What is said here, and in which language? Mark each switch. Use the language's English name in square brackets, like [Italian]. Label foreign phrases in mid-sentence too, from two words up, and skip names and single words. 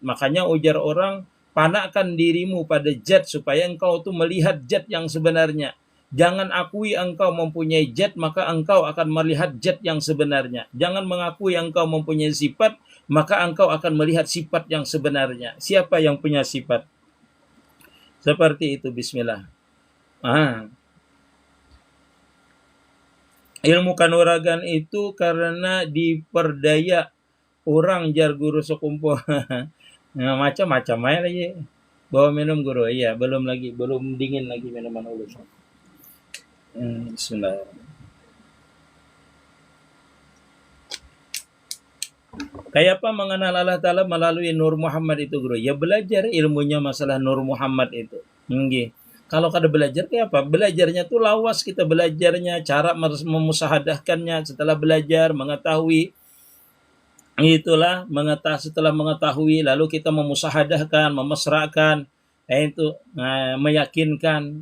[Banjar] Makanya ujar orang, panakkan dirimu pada zat supaya engkau tuh melihat zat yang sebenarnya. Jangan akui engkau mempunyai zat, maka engkau akan melihat zat yang sebenarnya. Jangan mengakui engkau mempunyai sifat, maka engkau akan melihat sifat yang sebenarnya. Siapa yang punya sifat? Seperti itu, bismillah. Ilmu kanuragan itu karena diperdaya orang jar Guru sekumpuh. Nah, macam-macam aja lagi. Bawa minum, Guru. Iya, belum dingin lagi minuman ulun. Bismillah. Kayak apa mengenal Allah Ta'ala melalui Nur Muhammad itu, Guru? Ya belajar ilmunya masalah Nur Muhammad itu. Kalau kada belajar kayak apa? Belajarnya tuh lawas, kita belajarnya, cara memusahadahkannya setelah belajar, mengetahui. Itulah setelah mengetahui lalu kita memusahadahkan, memesrakan, meyakinkan.